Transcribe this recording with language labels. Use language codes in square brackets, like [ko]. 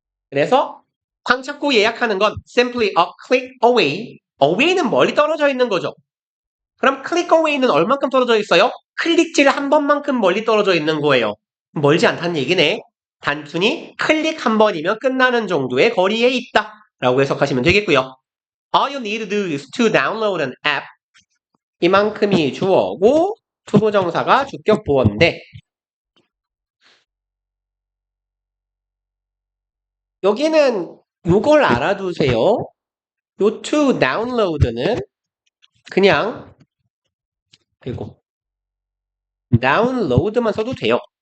[ko] 그래서 방 찾고 예약하는 건 [en] simply a click away. [ko] away는 멀리 떨어져 있는 거죠. 그럼 click away는 얼만큼 떨어져 있어요? 클릭질 한 번만큼 멀리 떨어져 있는 거예요. 멀지 않다는 얘기네. 단순히 클릭 한 번이면 끝나는 정도의 거리에 있다. 라고 해석하시면 되겠고요. [en] All you need to do is to download an app. [ko] 이만큼이 주어고 투부정사가 주격 보어인데 여기는 이걸 알아두세요. 요 to download는 그냥 그리고 download만 써도 돼요.